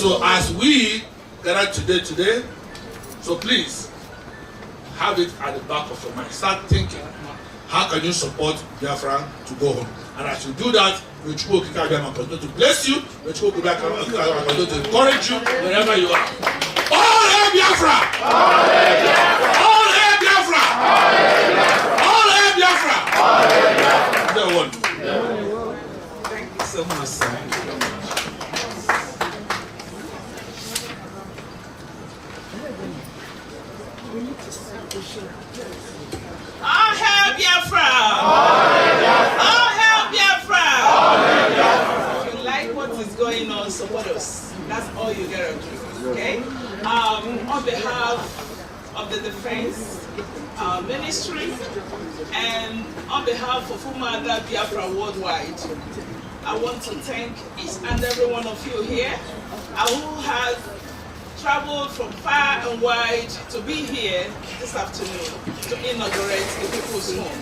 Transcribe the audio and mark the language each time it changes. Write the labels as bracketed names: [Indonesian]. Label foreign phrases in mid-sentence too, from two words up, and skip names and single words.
[English] So as we gather today, so please have it at the back of your mind. Start thinking, how can you support Biafra to go home? And as you do that, we will continue to bless you, we will continue to encourage you wherever you are. All hail Biafra! All hail Biafra! All hail Biafra! All hail Biafra! All hail Biafra! Thank you so much, sir. All hail Biafra! All hail Biafra! All hail Biafra! If you like what is going on, support us. That's all you gotta do, okay? On behalf of the Defense Ministry and on behalf of Umada Biafra Worldwide, I want to thank each and every one of you here who has traveled from far and wide to be here this afternoon to inaugurate the People's Home.